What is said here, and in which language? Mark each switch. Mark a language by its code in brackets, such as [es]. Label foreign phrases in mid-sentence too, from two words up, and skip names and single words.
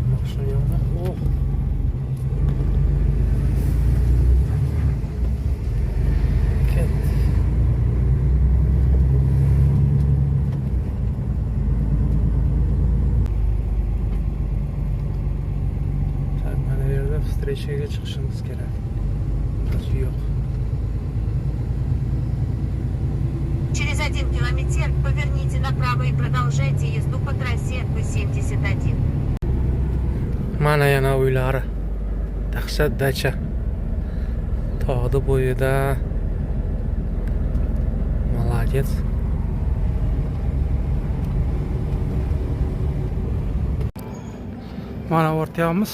[uz] Mashina yo'qmi? Oh. Ketdik. Tak, mana bu yerda встречаga chiqishimiz kerak. Hozir yo'q. [ru] Через 1 километр поверните направо и продолжайте езду по трассе П-71. [uz] Mana yana uylari. Dahshat dacha. Tog'ni bo'yida. Молодец. Mana o'rtayapmiz.